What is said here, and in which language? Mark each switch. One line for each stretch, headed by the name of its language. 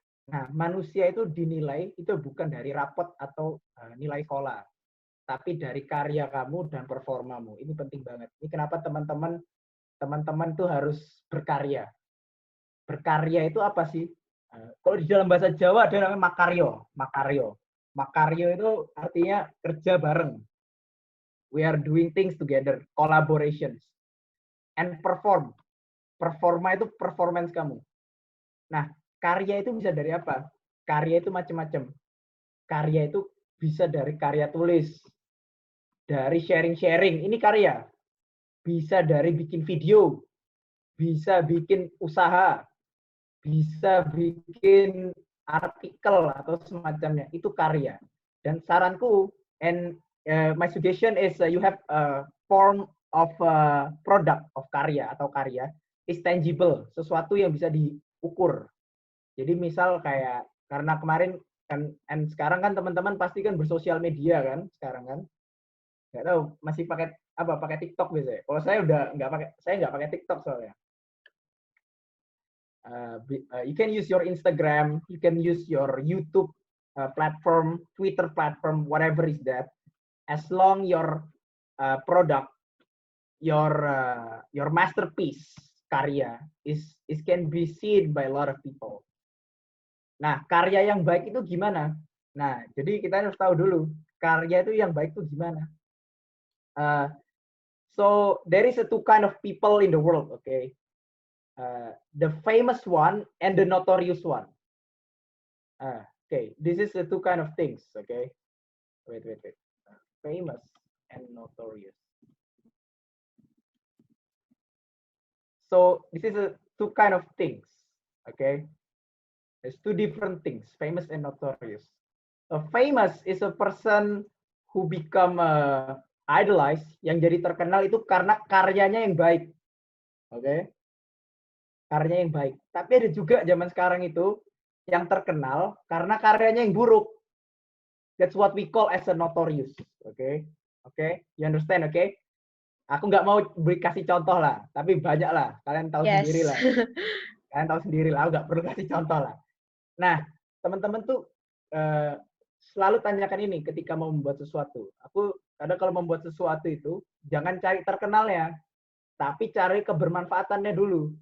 Indonesian: Nah, manusia itu dinilai itu bukan dari rapot atau nilai sekolah, tapi dari karya kamu dan performamu. Ini penting banget. Ini kenapa teman-teman tuh harus berkarya. Berkarya itu apa sih? Kalau di dalam bahasa Jawa ada namanya makaryo. Makaryo itu artinya kerja bareng.
English: We are doing things together, collaborations. And perform.
Indonesian: Performa itu performance kamu. Nah, karya itu bisa dari apa? Karya itu macam-macam. Karya itu bisa dari karya tulis, dari sharing-sharing, ini karya. Bisa dari bikin video, bisa bikin usaha, bisa bikin artikel atau semacamnya, itu karya. Dan saranku,
English: and my suggestion is you have a form of product of karya
Indonesian: atau karya
English: is tangible,
Indonesian: sesuatu yang bisa diukur. Jadi misal kayak karena kemarin kan and sekarang kan teman-teman pasti kan bersosial media kan sekarang kan. Nggak tahu masih pakai TikTok biasanya. Kalau saya udah nggak pakai TikTok soalnya.
English: You can use your Instagram, you can use your YouTube platform, Twitter platform, whatever is that. As long your product, your masterpiece karya is can be seen by a lot of people.
Indonesian: Nah, karya yang baik itu gimana? Nah, jadi kita harus tahu dulu karya itu yang baik itu gimana.
English: So there is a two kind of people in the world, okay? The famous one and the notorious one. Okay, this is the two kind of things, okay? Wait. Famous and notorious. So this is two kind of things. Okay, there's two different things: famous and notorious. A famous is a person who become idolized,
Indonesian: yang jadi terkenal itu karena karyanya yang baik. Oke, karyanya yang baik. Tapi ada juga zaman sekarang itu yang terkenal karena karyanya yang buruk.
English: That's what we call as a notorious. Oke, you understand?
Indonesian: Oke, aku nggak mau kasih contoh lah, tapi banyak lah. Kalian tahu sendiri lah. Kalian tahu sendiri lah, aku nggak perlu kasih contoh lah. Nah, teman-teman tuh selalu tanyakan ini ketika mau membuat sesuatu. Aku kadang kalau membuat sesuatu itu, jangan cari terkenalnya, tapi cari kebermanfaatannya dulu.